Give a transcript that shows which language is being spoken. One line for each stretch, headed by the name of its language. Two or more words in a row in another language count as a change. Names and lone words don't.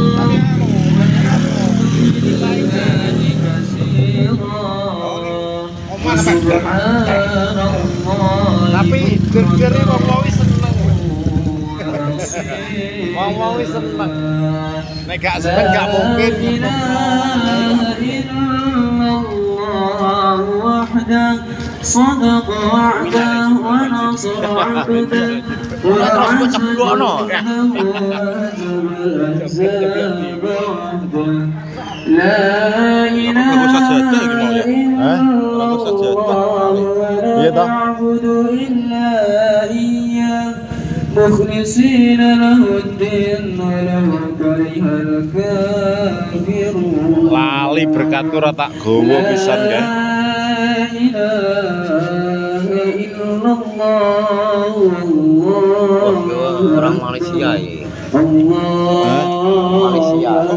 Javanese: Tapi ger-gere wong wis seneng. Wong wis seneng. Nek gak seneng gak mungkin.
Arabic: صدق وعده ونصر عبده لا إله إلا الله نعبد إلا إياه مخلصين له الدين ولو كره الكافرون
Javanese: Lali berkatku ora tak gowo pisan kan.
Malay: Orang Malaysia ya. Malaysia.